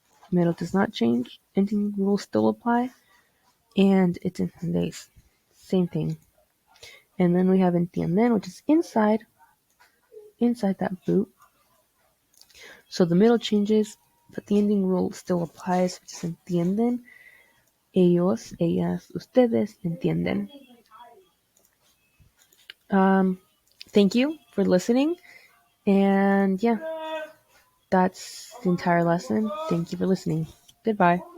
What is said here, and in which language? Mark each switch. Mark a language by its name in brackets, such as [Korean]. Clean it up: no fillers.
[English] Middle does not change. Ending rules still apply. And it's entendéis. Same thing. And then we have entienden, which is inside that boot. So the middle changes, but the ending rule still applies, which is entienden. [Spanish] Ellos, ellas, ustedes entienden. [English] Thank you for listening. And yeah, that's the entire lesson. Thank you for listening. Goodbye.